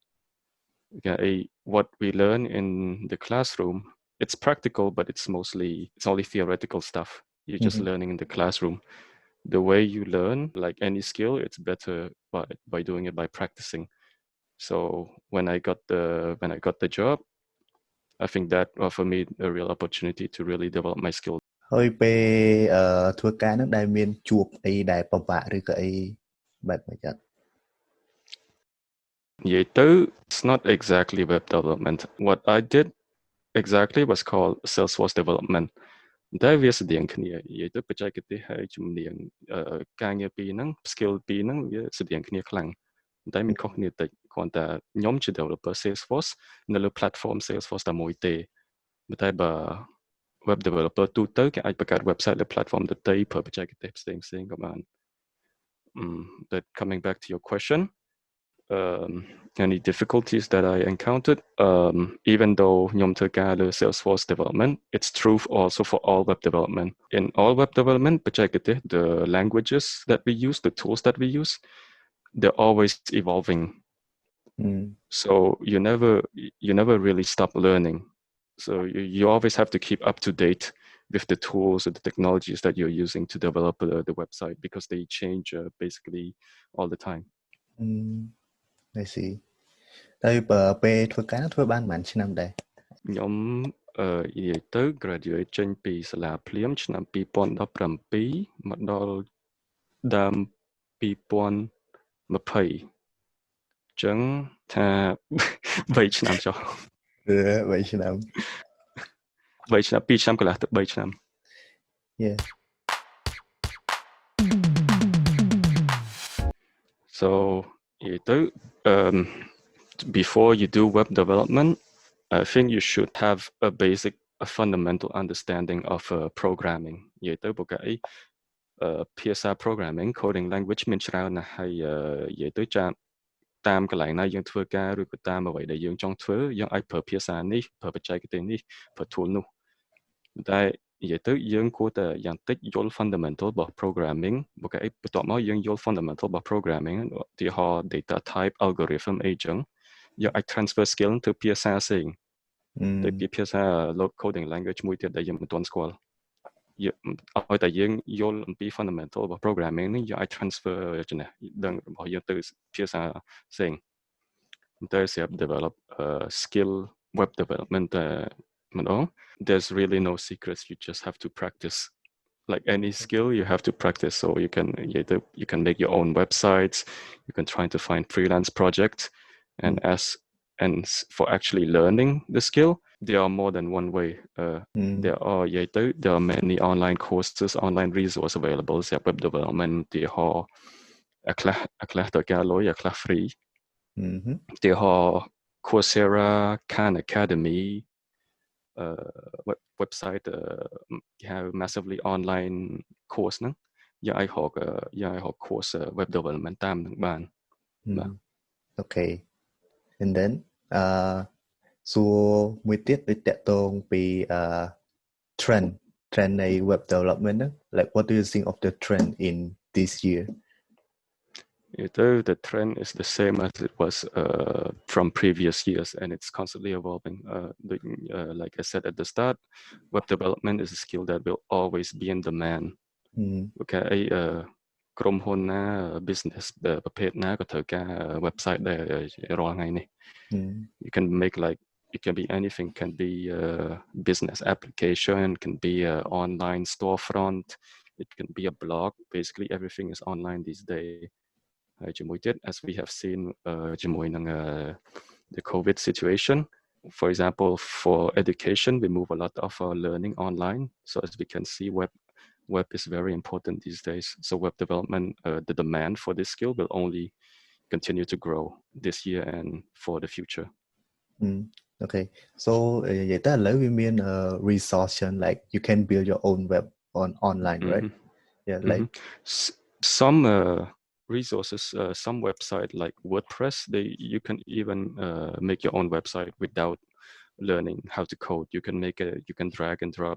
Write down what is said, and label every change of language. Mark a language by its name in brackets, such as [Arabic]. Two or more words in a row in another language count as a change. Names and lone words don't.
[English] What we learn in the classroom, it's practical, but it's only theoretical stuff. You're just learning in the classroom. The way you learn, like any skill, it's better by doing it by practicing. So when I got the job, I think that offered me a real opportunity to really develop my skill. [Khmer] ហើយពេលធ្វើការហ្នឹងដែលមានជួបអីដែលពិបាកឬក៏អីបែបហ្នឹងចា៎ [English] Yeah, it's not exactly web development. What I did exactly was called Salesforce development. [Khmer] តែវាស្តៀងគ្នានិយាយទៅបច្ចេកទេសហើយជំនាញការងារពីរហ្នឹង skill ពីរហ្នឹងវា ស្តៀងគ្នាខ្លាំងតែមានខុសគ្នាតិចគ្រាន់តែខ្ញុំជា developer Salesforce នៅលើ platform Salesforce តែមួយទេតែបើ [English] web developer [Khmer] ទូទៅគេអាចបង្កើត website លើ platform ដទៃប្រើបច្ចេកទេសផ្សេងៗក៏បាន [English] But coming back to your question, any difficulties that I encountered, even though [Khmer] ខ្ញុំធ្វើការលើ [English] Salesforce development, it's true also for all web development. In all web development, the languages that we use, the tools that we use, they're always evolving. So you never really stop learning. So you always have to keep up to date with the tools or the technologies that you're using to develop the website because they change basically all the time. I see. [Khmer] តែពេលធ្វើការធ្វើបានប៉ុន្មានឆ្នាំដែរ ខ្ញុំនិយាយទៅ graduate ចេញពីសាលាភ្លាមឆ្នាំ2017មកដល់ដើម2020ចឹងថា3ឆ្នាំចុះ 3ឆ្នាំ 2ឆ្នាំកន្លះទៅ3ឆ្នាំ [English] Yeah. So Before you do web development, I think you should have a fundamental understanding of programming. PSR programming coding language [Khmer] មានច្រើនណាស់ហើយនិយាយទៅតាមកន្លែងណាយើងធ្វើការឬក៏តាមអ្វីដែលយើងចង់ធ្វើយើងអាចប្រើភាសានេះប្រើបច្ចេកទេសនេះប្រើ tool នោះតែនិយាយទៅយើងគួរតែយ៉ាងតិចយល់ fundamental របស់ programming បន្ទាប់មកយើងយល់ fundamental របស់ programming ឧទាហរណ៍ [English] data type algorithm [Khmer] អីចឹងយើងអាច [English] transfer skill [Khmer] ទៅភាសាផ្សេងទៅភាសា [English] coding language [Khmer] មួយទៀតដែលយើងមិនទាន់ស្គាល់ឲ្យតែ យើងយល់អំពី fundamental របស់ programming នេះយើងអាច transfer ចំណេះដឹងរបស់យើងទៅភាសាផ្សេងតែសម្រាប់ [English] develop skill web development [Khmer] ម្ដង [English] there's really no secrets you just have to practice like any skill you have to practice so you can make your own websites you can try to find freelance projects and for actually learning the skill there are more than one way there are many online courses online resources available សម្រាប់ web development [Khmer] ឧទាហរណ៍ខ្លះត្រូវការលុយខ្លះ [English] free ឧទាហរណ៍ Coursera Khan Academy [Khmer] website គេហៅ [English] massively online course [Khmer] ហ្នឹងយើងអាចរក [English] course web development [Khmer] តាមនឹងបានបាទ [English] Okay and then [Khmer] សួរមួយទៀតដូចតកតងពី trend នៃ web development ហ្នឹង [English] like what do you think of the trend in this year the trend is the same as it was from previous years and it's constantly evolving like I said at the start web development is a skill that will always be in demand okay [Khmer] ក្រុមហ៊ុនណា business ប្រភេទណាក៏ត្រូវការ website ដែររាល់ថ្ងៃនេះ [English] you can make like it can be anything can be a business application can be an online storefront it can be a blog basically everything is online these days as we have seen the COVID situation for example for education we move a lot of our learning online so as we can see web is very important these days so web development the demand for this skill will only continue to grow this year and for the future okay so [Khmer] និយាយទៅឥឡូវវាមាន [English] resource like you can build your own web online right yeah like some resources some website like WordPress you can even make your own website without learning how to code you can drag and drop